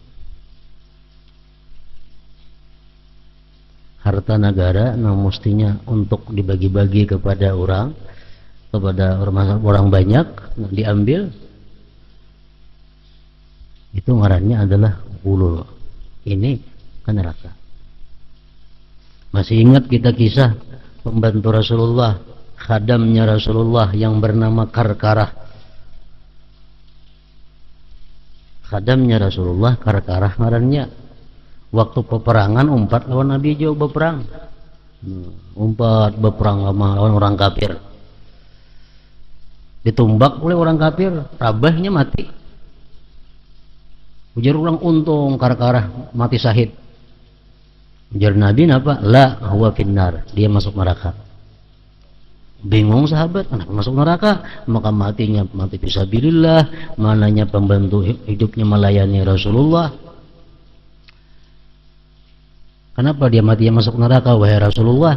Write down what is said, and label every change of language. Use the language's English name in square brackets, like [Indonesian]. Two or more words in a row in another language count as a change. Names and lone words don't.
[Indonesian] Harta negara nah mestinya untuk dibagi-bagi kepada orang, kepada orang banyak, diambil. Itu ngarannya adalah ghulul. Ini kan neraka. Masih ingat kita kisah pembantu Rasulullah, khadamnya Rasulullah yang bernama Karkarah. Khadamnya Rasulullah Karkarah ngarannya. [Banjar] Waktu peperangan umpat lawan Nabi jauh berperang. Umpat berperang lawan orang kafir. Ditumbak oleh orang kafir, rabahnya mati. Ujar orang untung Karkarah mati syahid. Ujar Nabi apa? [Arabic] لا هو في النار, [Indonesian] dia masuk neraka. Bingung sahabat, kenapa masuk neraka? Maka matinya mati fisabilillah, mananya pembantu hidupnya melayani Rasulullah. Kenapa dia matinya masuk neraka wahai Rasulullah?